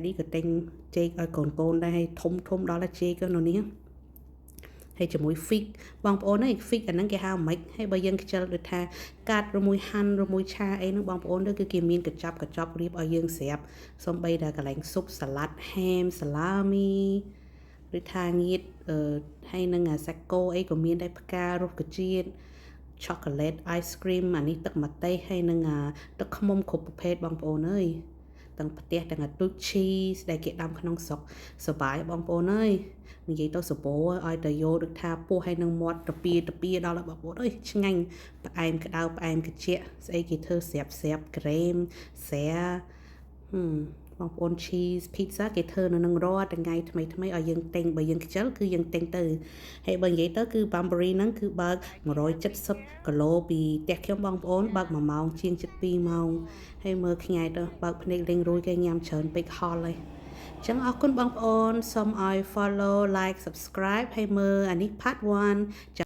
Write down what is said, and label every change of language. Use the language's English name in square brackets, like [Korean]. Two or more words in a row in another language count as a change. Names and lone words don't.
[Khmer] នេះក៏តែងចេកឲ្យកូនដែរហើយធំដល់តែចេកនៅនេះហើយជាមួយ fig បងប្អូនfig អាហ្នឹងគេហៅម៉េចហើយបើយើងខ្ជិលដូចថាកាត់ឬមួយហាន់ឬមួយឆាអីហ្នឹងបងប្អូនគឺគេមានកញ្ចប់រៀបឲ្យយើងស្រាប់សំបីតែ កន្លែងស៊ុបសាឡាត់ ham សាឡាមីឬថាងៀតហើយនឹងអាសាកូអីក៏មានដែរផ្ការុក្ខជាតិ [English] chocolate ice cream [Khmer] អានេះទឹកម្ទេសហើយនឹងទឹកឃ្មុំគ្រប់ប្រ ភេទបងប្អូនទាំងផ្ទះទាំងទូច cheese ដែលគេដាំក្នុងស្រុកសបាយបងប្អូននិយាយទៅសបោឲ្យតែយកដូចថា ពោះហើយនឹងមាត់តពីដល់បងប្អូនឆ្ងាញ់ផ្អែមក្តៅផ្អែមត្រជាក់ស្អីគេធ្វើស្រាប់ក្រែមស្រាបង ប្អូន [English] cheese pizza [Khmer] គេធ្វើនៅនឹងរាល់ថ្ងៃថ្មីឲ្យយើងទិញបើយើងខ្ជិលគឺយើងទិញទៅហើយបើនិយាយទៅគឺ Bunbury ហ្នឹងគឺបើក170គីឡូពីផ្ទះខ្ញុំបងប្អូនបើក1ម៉ោងជាង2ម៉ោងហើយមើលខ្ញាយទៅបើកភ្នែកលេងរួយគេញ៉ាំច្រើនពេកហល់ហើយចឹងអរគុណបងប្អូនសូមឲ្យ [English] follow like subscribe [Khmer] ហើយមើលអានេះ part 1